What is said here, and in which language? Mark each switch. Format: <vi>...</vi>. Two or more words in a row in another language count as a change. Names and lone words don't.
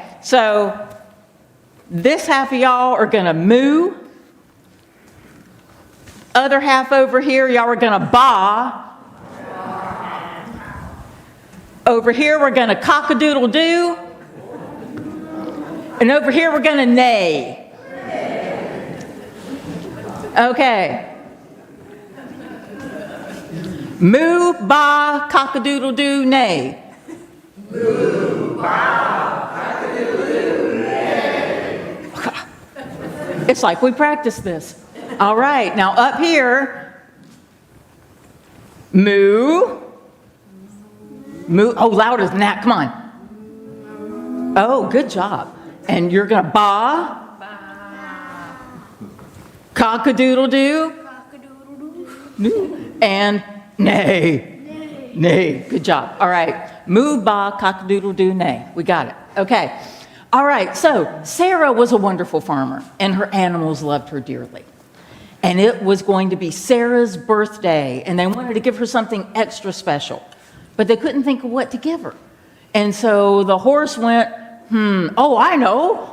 <en>So this half of y'all are going to moo. Other half over here, y'all are going to baa. Over here, we're going to cock-a-doodle-doo. And over here, we're going to neigh. Okay. Moo, baa, cock-a-doodle-doo, neigh. Moo, baa, cock-a-doodle-doo, neigh. It's like we practiced this. All right, now up here, moo. Moo, oh, louder than that, come on. Oh, good job. And you're going to baa. Cock-a-doodle-doo. And neigh. Neigh. Good job. All right. Moo, baa, cock-a-doodle-doo, neigh. We got it. Okay. All right. So Sarah was a wonderful farmer, and her animals loved her dearly. And it was going to be Sarah's birthday, and they wanted to give her something extra special, but they couldn't think of what to give her. And so the horse went, oh, I know.</en>